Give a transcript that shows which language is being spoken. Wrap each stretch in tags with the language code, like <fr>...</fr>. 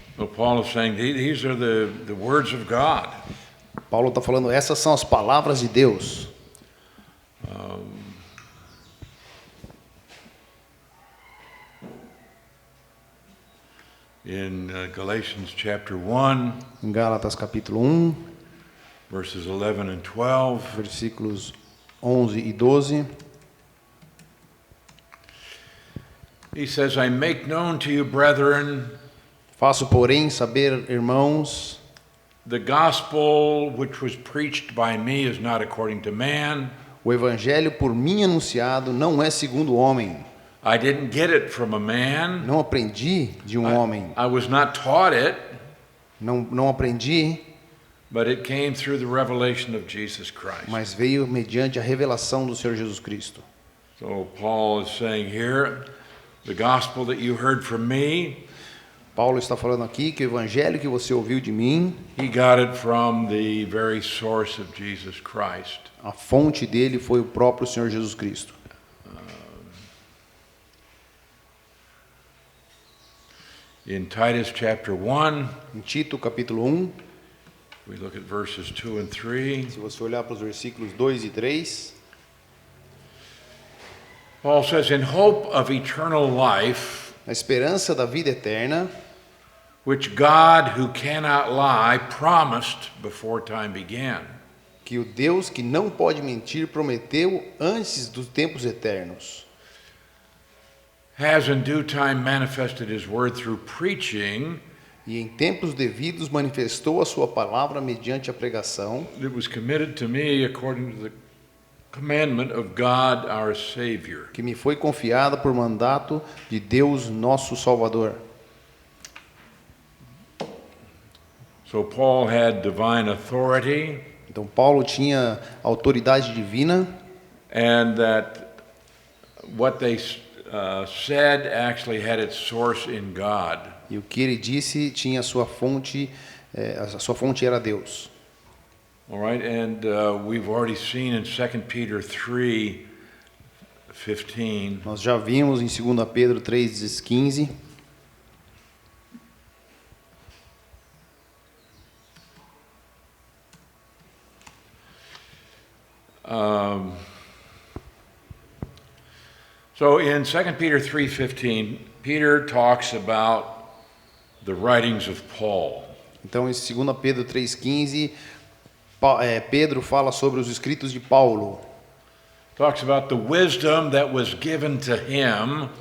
<en>So Paul is saying these are the words of God.</en> <pt>Paulo está falando, essas são as palavras de Deus.</pt> <en>In Galatians chapter 1,</en> <pt>em Gálatas capítulo 1,</pt> <en>verses 11 and 12,</en> <pt>versículos 11 e 12,</pt> <en>he says, I make known to you, brethren,</en> <pt>faço, porém, saber, irmãos,</pt> <en>the gospel which was preached by me is not according to man.</en> <pt>O evangelho por mim anunciado não é segundo o homem.</pt> <en>I didn't get it from a man.</en> <pt>Não aprendi de homem.</pt> <en>I was not taught it.</en> <pt>Não aprendi.</pt> <en>But it came through the revelation of Jesus Christ.</en> <pt>Mas veio mediante a revelação do Senhor Jesus Cristo.</pt> <en>So Paul is saying here, the gospel that you heard from me,</en> <pt>Paulo está falando aqui que o evangelho que você ouviu de mim,</pt> <en>he got it from the very source of Jesus Christ.</en> <pt>A fonte dele foi o próprio Senhor Jesus Cristo.</pt> <en>In Titus chapter 1,</en> <pt>em Tito capítulo 1,</pt> <en>we look at verses 2 and 3.</en> <pt>Se você olhar para os versículos 2 e 3,</pt> <en>Paul says, in hope of eternal life,</en> <pt>a esperança da vida eterna,</pt> <en>which God, who cannot lie, promised before time began.</en> <pt>Que o Deus que não pode mentir prometeu antes dos tempos eternos.</pt> <en>Has in due time manifested his word through preaching.</en> <pt>E em tempos devidos manifestou a sua palavra mediante a pregação.</pt> <en>It was committed to me according to the commandment of God our Savior.</en> <pt>Que me foi confiada por mandato de Deus nosso Salvador.</pt> <en>So Paul had divine authority.</en> <pt>Então Paulo tinha autoridade divina.</pt> <en>And that what they said actually had its source in God.</en> <pt>E o que ele disse tinha a sua fonte era Deus.</pt> <en>All right, and we've already seen in 2 Peter 3:15.</en> <pt>Nós já vimos em 2 Pedro 3:15.</pt> <en>So in 2 Peter 3:15, Peter talks about the writings of Paul.</en> <pt>Então, em 2 Pedro 3,15, Pedro fala sobre os escritos de Paulo.</pt> <en>Talks about the wisdom that was given to him,</en>